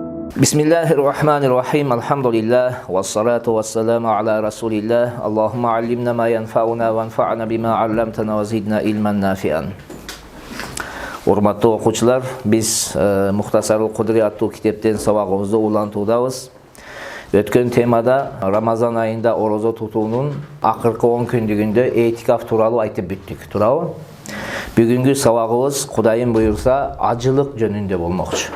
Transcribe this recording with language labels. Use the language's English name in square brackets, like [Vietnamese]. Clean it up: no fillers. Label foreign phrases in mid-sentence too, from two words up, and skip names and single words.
[Arabic] Bismillahirrahmanirrahim. Elhamdülillah. والصلاة والسلام على رسول الله. اللهم علمنا ما ينفعنا وانفعنا بما علمتنا وزدنا علما نافعا. [Kyrgyz] Урматтуу окуучулар, биз Мухтасарул Кудри аттуу китептен сабагыбызды улантуудабыз. Өткөн темада Рамазан айында орозо тутуунун акыркы 10 күндүгүндө этикаф тууралуу айтып бүттүк, туурабы? Бүгүнкү сабагыбыз Кудайым буйрса ажылык жөнүндө болмокчу.